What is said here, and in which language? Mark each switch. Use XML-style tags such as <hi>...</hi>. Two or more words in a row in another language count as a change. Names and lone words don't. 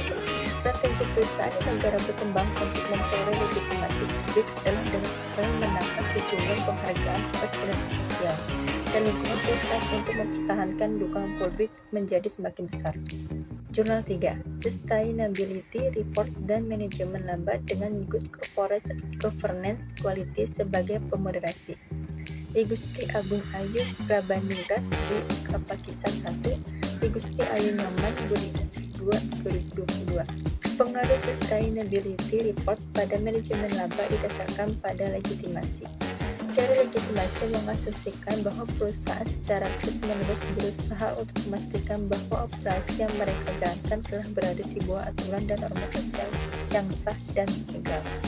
<id>Strategi perusahaan di negara berkembang untuk memperoleh legitimasi publik adalah dengan upaya menangkap sejumlah penghargaan atas kinerja sosial dan lingkungan perusahaan untuk mempertahankan dukungan publik menjadi semakin besar. Jurnal 3,</id> <en>Sustainability Report</en> <id>dan Manajemen Laba dengan</id> <en>Good Corporate Governance Quality</en> <id>sebagai pemoderasi. I Gusti Agung Ayu Prabandingrat Dwi Kapakisan 1, I Gusti Ayu Nyaman Budi Asih 2, 2022. Pengaruh</id> <en>Sustainability Report</en> <id>pada manajemen laba didasarkan pada legitimasi. Teori legitimasi mengasumsikan bahwa perusahaan secara terus-menerus berusaha untuk memastikan bahwa operasi yang mereka jalankan telah berada di bawah aturan dan norma sosial yang sah dan legal.</id>